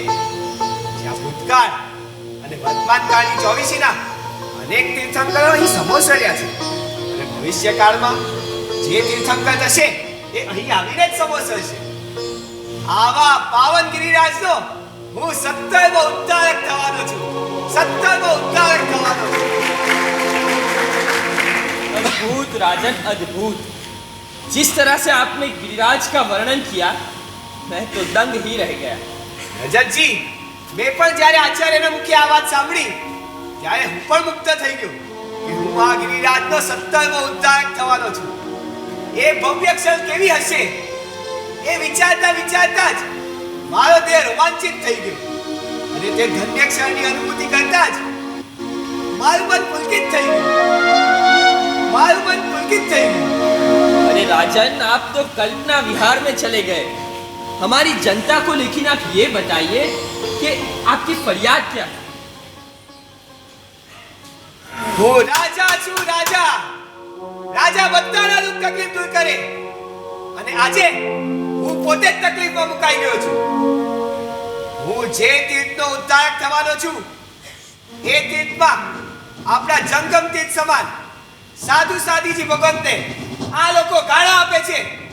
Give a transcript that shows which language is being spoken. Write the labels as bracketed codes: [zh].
[gu] જ્યાં ભૂતકાળ અને વર્તમાન કાળની ચોવીસીના અનેક તીર્થંકરો અહીં સમોસર્યા છે અને ભવિષ્યકાળમાં જે તીર્થંકર થશે એ અહીં આવીને જ સમોસરશે. આવા પાવન ગિરિરાજનો હું 70મો ઉદ્ધારક થવાનો છું, 70મો ઉદ્ધારક થવાનો છું. [hi] अद्भुत राजन, अद्भुत। जिस तरह से आपने गिरिराज का वर्णन किया, मैं तो दंग ही रह गया। [gu] રજતજી, મેં પણ જ્યારે આચાર્યના મુખે આ વાત સાંભળી ત્યારે હું પણ મુક્ત થઈ ગયો કે હું આ ગિરિરાજનો 70મો ઉદ્ધારક થવાનો છું. એ ભવ્ય ક્ષણ કેવી હશે એ વિચારતા વિચારતા જ મારો દેહ રોમાંચિત થઈ ગયો અને તે ધન્ય ક્ષણની અનુભૂતિ કરતા જ મારું મન પુલકિત થઈ ગયું, મારું મન પુલકિત થઈ ગયું. [hi] अरे राजन, आप तो कल्पना विहार में चले गए। हमारी जनता को लेकिन आप ये बताइए कि आपकी फरियाद क्या है? [gu] હું રાજા છું, રાજા. રાજા બધાના દુઃખ તકલીફ દૂર કરે અને આજે હું પોતે જ તકલીફમાં મુકાઈ ગયો છું. હું જે તીર્થનો ઉદ્ધારક થવાનો છું એ તીર્થમાં આપણા જંગમ તીર્થ સમાન સાધુ સાધીજી ભગવંતને આ લોકો ગાળા આપે છે.